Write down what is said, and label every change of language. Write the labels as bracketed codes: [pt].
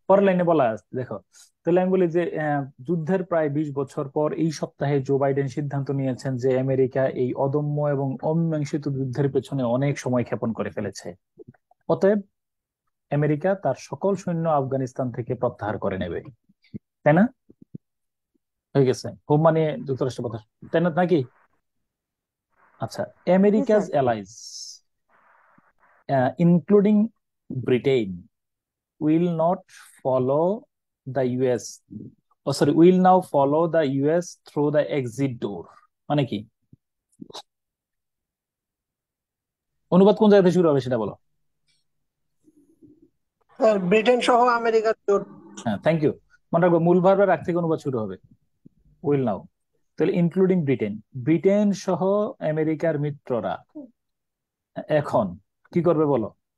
[bn] পরের লাইনে বলা আছে দেখো, তাহলে আমি বলি যে যুদ্ধের প্রায় 20 বছর পর এই সপ্তাহে জো বাইডেন সিদ্ধান্ত নিয়েছেন যে আমেরিকা এই অদম্য এবং অমীমাংসিত যুদ্ধের পেছনে অনেক সময় ক্ষেপণ করে ফেলেছে। অতএব আমেরিকা তার সকল সৈন্য আফগানিস্তান থেকে প্রত্যাহার করে নেবে। তাই না? হয়ে গেছে, হোম মানে যুক্তরাষ্ট্র কথা, তাই না নাকি? আচ্ছা, জি [en] America's [bn] sir. [en] Allies including Britain will not follow the US, oh sorry, will now follow the US through the exit door। [bn] মানে কি অনুবাদ কোন জায়গা থেকে শুরু হবে সেটা বলো। ব্রিটেন সহ আমেরিকার জোট। [en] হ্যাঁ, thank you. [bn] মনে রাখবো মূল ভার্বের আগ থেকে অনুবাদ শুরু হবে, [en] Will now. [bn] তাহলে ইনক্লুডিং ব্রিটেন, ব্রিটেন সহ আমেরিকার মিত্ররা এখন কি করবে বলো।